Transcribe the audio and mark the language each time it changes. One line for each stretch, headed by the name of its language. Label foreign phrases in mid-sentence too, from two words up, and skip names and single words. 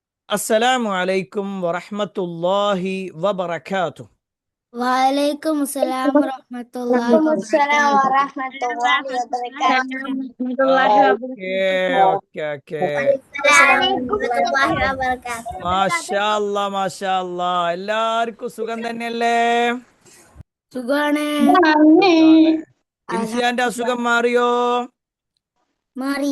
Arabic: السلام عليكم ورحمة الله وبركاته. وعليكم السلام ورحمة الله السلام وبركاته. ورحمة الله وبركاته.
Malayalam: ഓക്കെ.
Arabic: ما شاء الله, ما شاء الله.
Malayalam: എല്ലാവർക്കും സുഖം തന്നെയല്ലേ? സുഖാണ്. ഇൻസിയാന്റെ അസുഖം മാറിയോ? മാറി.